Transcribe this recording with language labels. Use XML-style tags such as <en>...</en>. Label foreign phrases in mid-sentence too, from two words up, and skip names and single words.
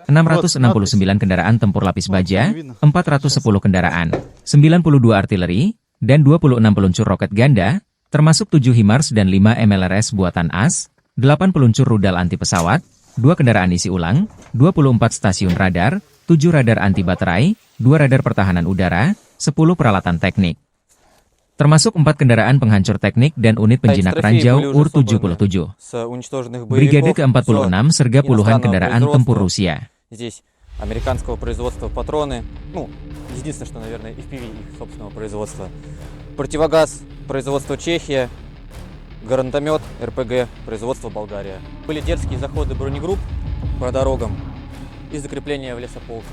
<id>669 kendaraan tempur lapis baja, 410 kendaraan, 92 artileri, dan 26 peluncur roket ganda, termasuk 7 HIMARS dan 5 MLRS buatan AS, 8 peluncur rudal anti pesawat, 2 kendaraan isi ulang, 24 stasiun radar, 7 radar anti baterai, 2 radar pertahanan udara, 10 peralatan teknik. Termasuk 4 kendaraan penghancur teknik dan unit penjinak ranjau UR-77. Brigade ke-46 serga puluhan kendaraan tempur Rusia.</id> <ru>Здесь американского производства патроны, единственное, что, наверное, FPV их собственного производства. Противогаз производства Чехия, гранатомет РПГ производства Болгария. Были дерзкие заходы бронегрупп по дорогам и закрепления в лесополках.</ru>